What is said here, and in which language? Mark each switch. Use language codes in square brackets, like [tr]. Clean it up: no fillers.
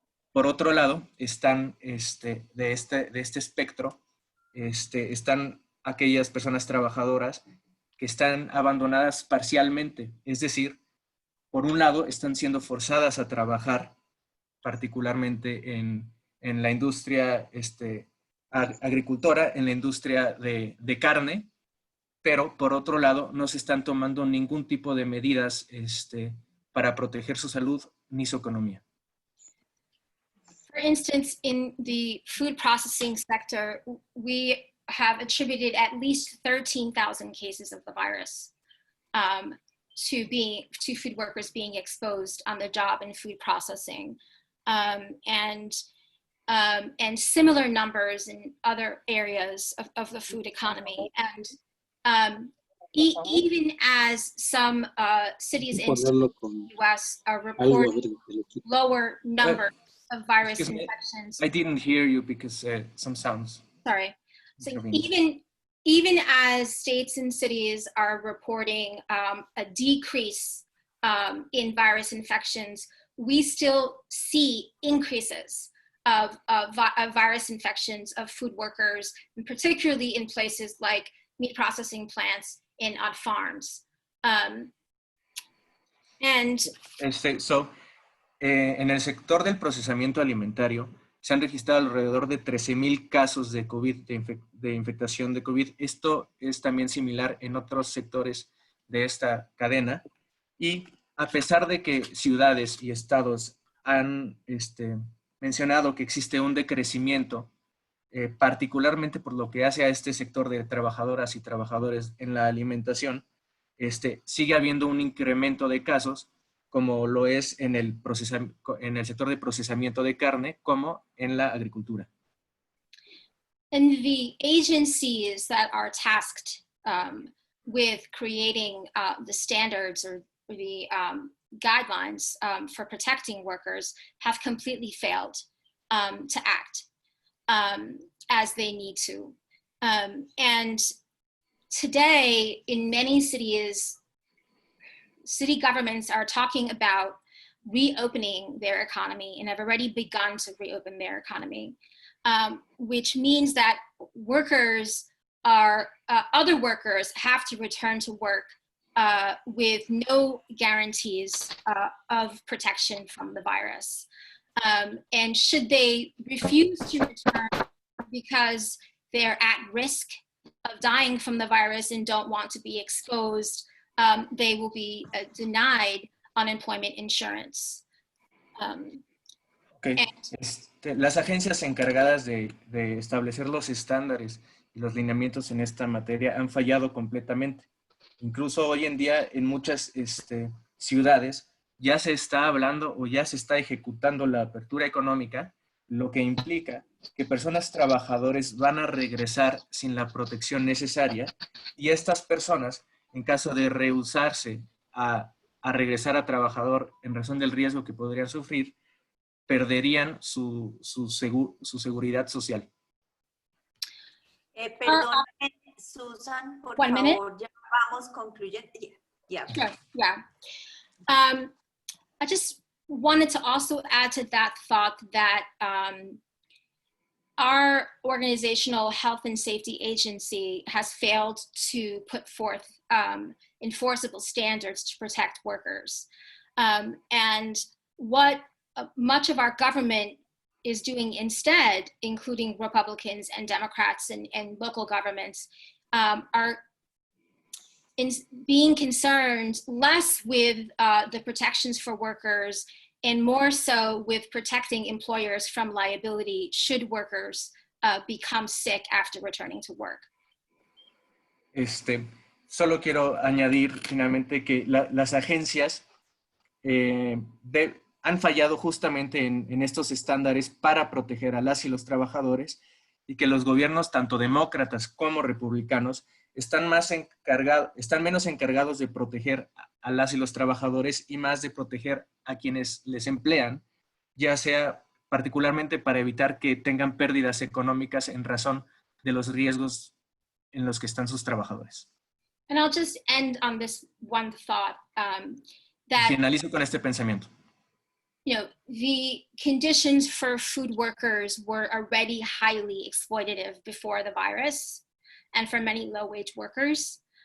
[es] Por otro lado, están de este espectro, están aquellas personas trabajadoras que están abandonadas parcialmente, es decir, por un lado están siendo forzadas a trabajar, particularmente en la industria agricultora, en la industria de carne, pero por otro lado no se están tomando ningún tipo de medidas para proteger su salud ni su economía. [en] For instance, in the food processing sector, we have attributed at least 13,000 cases of the virus to food workers being exposed on the job in food processing, and similar numbers in other areas of the food economy. And even as some cities in the US are reporting lower numbers of virus infections. I didn't hear you because some sounds. Sorry. So even as states and cities are reporting a decrease in virus infections, we still see increases of virus infections of food workers, and particularly in places like meat processing plants and on farms. [es] En el sector del procesamiento alimentario se han registrado alrededor de 13,000 casos de COVID, de infectación de COVID. Esto es también similar en otros sectores de esta cadena. Y a pesar de que ciudades y estados han mencionado que existe un decrecimiento, particularmente por lo que hace a este sector de trabajadoras y trabajadores en la alimentación, sigue habiendo un incremento de casos, como lo es en el sector de procesamiento de carne, como en la agricultura. [en] And the agencies that are tasked with creating the standards or the guidelines for protecting workers have completely failed to act as they need to. And today, in many cities, city governments are talking about reopening their economy and have already begun to reopen their economy, which means that workers are, other workers have to return to work with no guarantees of protection from the virus. And should they refuse to return because they're at risk of dying from the virus and don't want to be exposed, they will be denied unemployment insurance. Okay. [es] Las agencias encargadas de establecer los estándares y los lineamientos en esta materia han fallado completamente. Incluso hoy en día en muchas ciudades ya se está hablando o ya se está ejecutando la apertura económica, lo que implica que personas trabajadores van a regresar sin la protección necesaria y estas personas, en caso de rehusarse a regresar a trabajador en razón del riesgo que podrían sufrir, perderían su seguridad social. Perdóname, Susan, por favor, ya vamos concluyendo. [en] Yeah. Sure, yeah. I just wanted to also add to that thought that our organizational health and safety agency has failed to put forth enforceable standards to protect workers. And what much of our government is doing instead, including Republicans and Democrats and local governments, are being concerned less with the protections for workers and more so with protecting employers from liability should workers become sick after returning to work. [es] Solo quiero añadir finalmente que las agencias han fallado justamente en estos estándares para proteger a las y los trabajadores y que los gobiernos, tanto demócratas como republicanos, están menos encargados de proteger a las y los trabajadores y más de proteger a quienes les emplean, ya sea particularmente para evitar que tengan pérdidas económicas en razón de los riesgos en los que están sus trabajadores. [en] And I'll just end on this one thought that [es] finalizo con este pensamiento. [en] You know, the conditions for food workers were already highly exploitative before the virus and for many low-wage workers.